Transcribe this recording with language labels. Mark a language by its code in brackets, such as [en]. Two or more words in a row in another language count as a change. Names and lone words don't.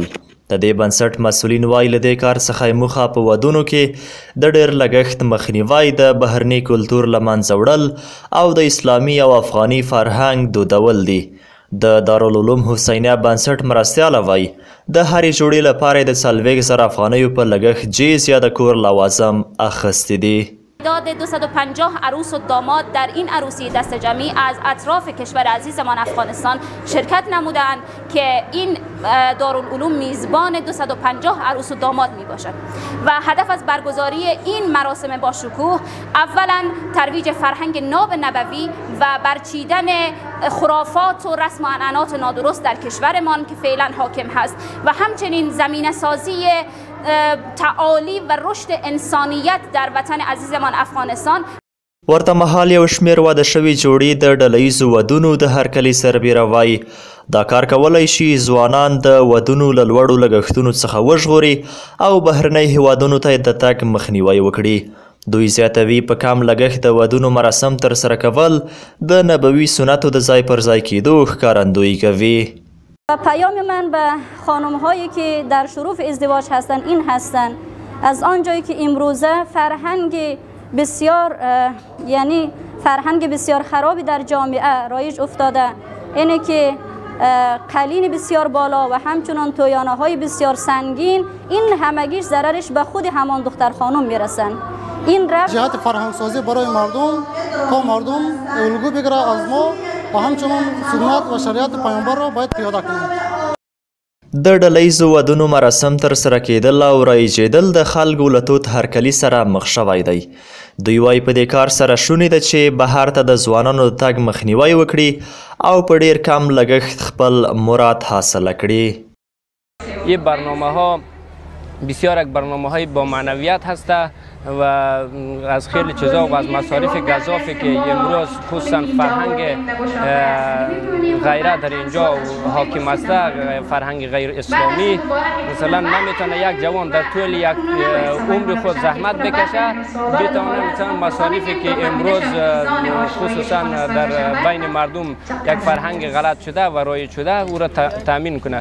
[ps] د دې بنسټ مسؤلین وایي له دې کار څخه موخه په ودونو کې د ډېر لګښت مخنیوی، د بهرني کلتور له منځه وړل او د اسلامي او افغاني فرهنګ دودول دي. د دارالعلوم حسینیه بنسټ مرستیاله وایي د هرې جوړې لپاره د 40,000 افغانیو په لګښت جیز یا د کور لوازم اخیستی دي. [fa] تعداد 250 عروس و داماد در این عروسی دست جمعی از اطراف کشور عزیزمان افغانستان شرکت نمودند که این دارالعلوم میزبان 250 عروس و داماد می باشد و هدف از برگزاری این مراسم با شکوه اولا ترویج فرهنگ ناب نبوی و برچیدن خرافات و رسم و عنعنات نادرست در کشورمان که فعلا حاکم هست و همچنین زمینه سازی تعالی و رشد انسانیت در وطن عزیزمان افغانستان. [ps] ورته مهال یو شمېر واده شوي جوړې د ډلییزو ودونو د هرکلي سربیره وایي دا کار کولی شي ځوانان د ودونو له لوړو لګښتونو څخه وژغوري او بهرنۍ هیوادونو ته د تګ مخنیوی وکړي. دوی زیاتوي په کم لګښت د ودونو مراسم ترسره کول د نبوي سنتو د ځای پر ځای کېدو ښکارندویي کوي. [fa] پیام من به خانم هایی که در شروف ازدواج هستند این هستند از آنجایی که امروزه فرهنگ بسیار خرابی در جامعه رایج افتاده، اینه که قلین بسیار بالا و همچنان تویانه های بسیار سنگین، این همگیش ضررش به خود همان دختر خانم میرسن. این جهت فرهنگ سازی برای مردم تا مردم الگو بگیره از ما و همچنان سنت و شریعت پیامبر را باید پیاده کنیم. [ps] د ډلییزو ودونو مراسم ترسره کېدل او رایجېدل د خلکو له تود هرکلي سره مخ شوی دی. دوی وایي په دې کار سره شونې ده چې بهر ته د ځوانانو د تګ مخنیوی وکړي او په ډېر کم لګښت خپل مراد حاصله کړي. [fa] این برنامه ها بسیار یک برنامه های با معنویت هسته و از خیلی چیزا و از مصارف گزافی که امروز خصوصا فرهنگ غیره در اینجا حاکم است، فرهنگ غیر اسلامی، مثلا نمیتونه یک جوان در طول یک عمر خود زحمت بکشه بتونه مثلا مصارفی که امروز خصوصا در بین مردم یک فرهنگ غلط شده و رایج شده او را تامین کنه.